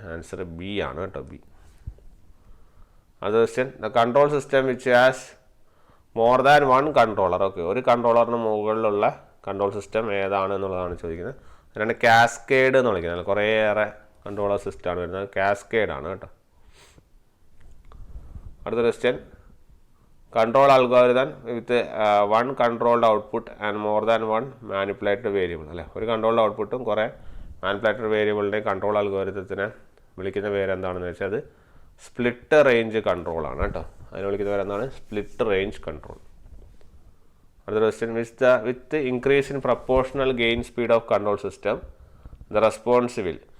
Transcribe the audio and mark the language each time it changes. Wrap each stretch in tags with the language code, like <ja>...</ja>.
<ml>Answer B ആണ് കേട്ടോ, B. അത് question,</ml> <en>The control system which has more than 1 controller.</en> <ml>Okay, ഒരു കൺട്രോളറിന് മുകളിലുള്ള കൺട്രോൾ സിസ്റ്റം ഏതാണ് എന്നുള്ളതാണ് ചോദിക്കുന്നത്. അതിനാണ് കാസ്കേഡ് എന്ന് വിളിക്കുന്നത്. കുറേയേറെ കൺട്രോളർ സിസ്റ്റമാണ് വരുന്നത്, കാസ്കേഡ് ആണ് കേട്ടോ. അടുത്ത question,</ml> <en>control algorithm with one controlled output and more than one manipulated variable.</en> <ml>അല്ലേ, ഒരു കൺട്രോൾഡ് ഔട്ട്പുട്ടും കുറേ മാനിപ്പുലേറ്റഡ് വേരിയബിളിൻ്റെയും കൺട്രോൾ അൽഗോരിതത്തിനെ വിളിക്കുന്ന പേര് എന്താണെന്ന് വെച്ചാൽ അത് സ്പ്ലിറ്റ് റേഞ്ച് കൺട്രോൾ ആണ് കേട്ടോ. അതിന് വിളിക്കുന്ന പേര് എന്താണ്?</ml> <en>Split range control.</en> <ml>അടുത്ത question,</ml> <en>With increase in proportional gain speed of control system the response will.</en>